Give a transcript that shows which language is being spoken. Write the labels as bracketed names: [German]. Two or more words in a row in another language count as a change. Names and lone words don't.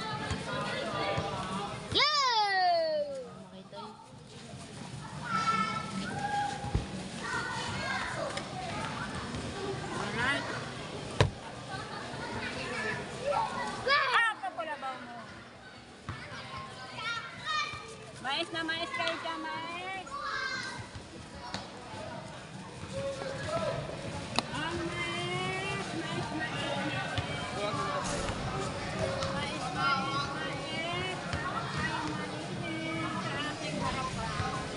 [Filipino] Yay! Alright. Ah, kapulabaw mo. Mais na mais kayo dyan, mais. Ang mais, mais, mais. Mais, mais, mais. Ay, maliit sa ating harapan.